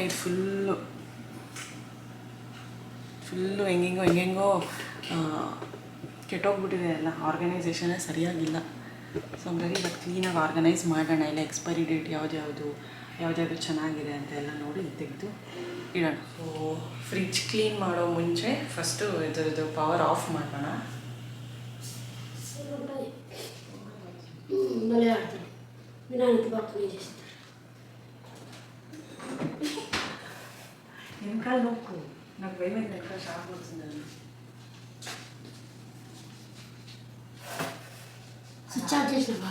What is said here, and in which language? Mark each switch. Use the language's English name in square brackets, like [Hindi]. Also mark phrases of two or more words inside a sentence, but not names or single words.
[Kannada] ಇದು ಫುಲ್ಲು ಹೆಂಗೆಂಗೋ ಕೆಟ್ಟೋಗ್ಬಿಟ್ಟಿದೆ ಎಲ್ಲ, ಆರ್ಗನೈಸೇಷನೇ ಸರಿಯಾಗಿಲ್ಲ. ಸೊ ಹಾಗಾಗಿ ಇವತ್ತು ಕ್ಲೀನಾಗಿ ಆರ್ಗನೈಸ್ ಮಾಡೋಣ. ಇಲ್ಲ [English] expiry date [Kannada] ಯಾವ್ದ್ಯಾವುದು ಚೆನ್ನಾಗಿದೆ ಅಂತ ಎಲ್ಲ ನೋಡಿ ತೆಗೆದು ಇಡೋಣ. ಸೊ [English] fridge clean [Kannada] ಮಾಡೋ ಮುಂಚೆ ಫಸ್ಟು ಇದ್ರದ್ದು [English] power off [Kannada] ಮಾಡೋಣ. [Telugu] వెనకాల నొక్కు, నాకు భయం ఎక్కడ షాక్ వచ్చిందని. [English] switch off [Telugu] చేసినావా?